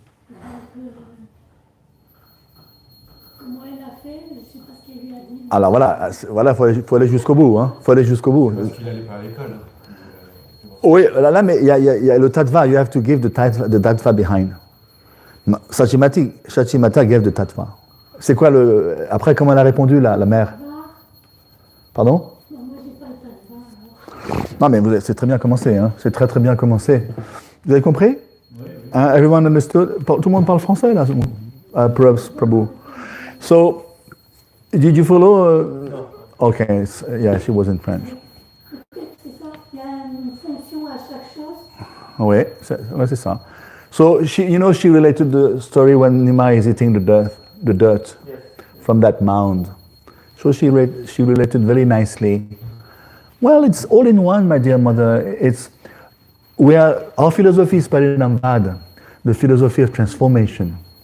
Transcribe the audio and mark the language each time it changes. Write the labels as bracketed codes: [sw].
[fr] Donc, comment elle a fait, je ne sais pas ce qu'elle lui a dit. Alors voilà, faut aller jusqu'au bout, hein. Faut aller jusqu'au bout. Parce qu'il n'allait pas à l'école. Oui, là, mais il y a le tattva. [en] You have to give the tattva behind. Shachimata gave the tattva. [fr] C'est quoi après, comment elle a répondu la mère? Pardon? Non, moi, j'ai pas le tattva. Non, mais c'est très bien commencé, hein. C'est très très bien commencé. Vous avez compris? Oui. [en] Everyone understood? [fr] Tout le monde parle français là. [en] Prabhu. So, did you follow? No. Okay, yeah, she was in French. [fr] C'est ça, il y a une fonction à chaque chose. Oui, c'est ça. [en] So she related the story when Nima is eating the dirt Yes. from that mound. So she related very nicely. Well, it's all in one, my dear mother. Our philosophy is Parinamvad, the philosophy of transformation.